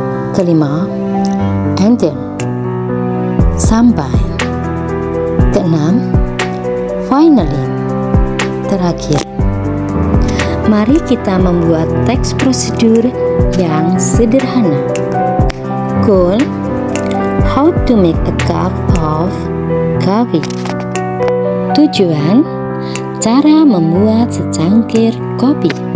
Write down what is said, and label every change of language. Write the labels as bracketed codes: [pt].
[id] Kelima, until, sampai. Keenam, finally, terakhir. Mari kita membuat teks prosedur yang sederhana. [en] Goal: how to make a cup of coffee. [id] Tujuan: cara membuat secangkir kopi.